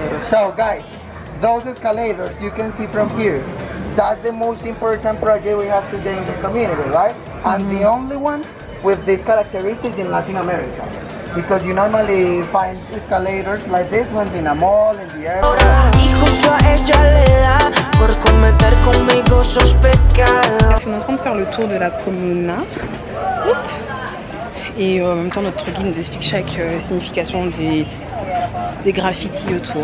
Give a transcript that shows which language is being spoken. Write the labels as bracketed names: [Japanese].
[English] So guys, those escalators you can see from here, that's the most important project we have today in the community, right? And the only ones with these characteristics in Latin America. because you normally find escalators like this ones in a mall, in the airport. [Spanish] Y justo a ella le da por cometer conmigo sus pecados. [French] On est en train de faire le tour de la comuna. Et en même temps, notre guide nous explique chaque signification des graffitis autour.